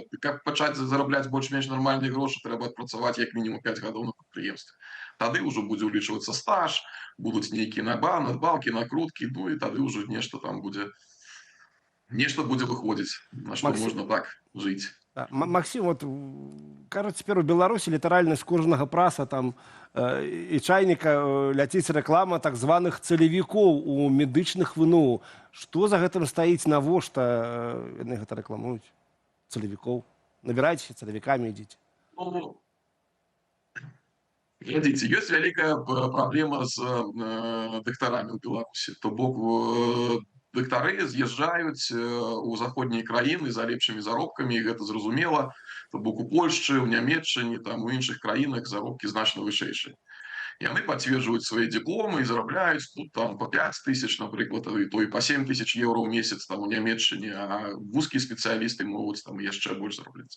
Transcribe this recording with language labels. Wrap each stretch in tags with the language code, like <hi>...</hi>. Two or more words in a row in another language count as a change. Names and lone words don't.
<be>Каб пачаць зарабляць больш-менш нармальныя грошы, трэба адпрацаваць як мінімум 5 гадоў на прадпрыемстве. Тады ўжо будзе ўлічвацца стаж, будуць нейкія надбаўкі, накруткі, і тады ўжо нешта там будзе, нешта будзе выходзіць, на што можна так жыць. Да. Максим,</be> <ru>вот кажется, теперь у Беларуси</ru> <be>літаральна з кожнага праса там і чайніка ляціць рэклама так званых цалевікоў у медычных ВНУ. Што за гэтым стаіць, навошта яны гэта рэкламуюць? Цалевікоў. Набірайце, цалевікамі ідзіце.</be> <ru>Ну, глядите, есть великая проблема с докторами в Беларуси.</ru> <be>То бок доктары з'язджаюць у заходнія краіны за лепшымі заробкамі, і гэта зразумела. То бок у Польшчы, у Нямецчыне, там у іншых краінах заробкі значна вышэйшыя. Яны пацверджваюць свае дыпломы і зарабляюць тут там по 5 тысяч, напрыклад, і то і по 7 тысяч еўра ў месяц там у Нямецчыне, а вузкія спецыялісты могуць там яшчэ больш зарабляць.</be>